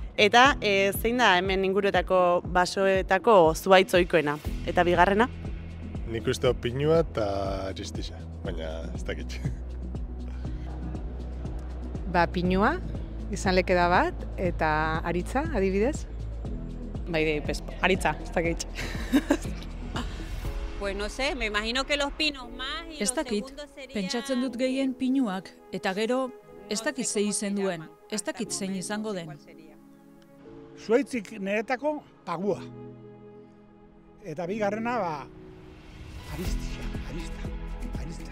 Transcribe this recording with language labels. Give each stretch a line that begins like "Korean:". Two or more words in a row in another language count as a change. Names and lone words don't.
Basque: Eta zein da hemen inguruetako basoetako zuhaitz ohikoena? Eta bigarrena? Nik uste pinua eta txistixa, baina ez dakit. Pinua, izan leke da bat, eta aritza, adibidez? Aritza, ez dakit.
Spanish: Pues no sé, me imagino que los pinos más y
Basque: ez dakit, pentsatzen dut gehien pinuak, eta gero ez dakit ze izen duen, ez dakit zein izango den. Zuhaitzik niretako pagua. Eta bigarrena, arista.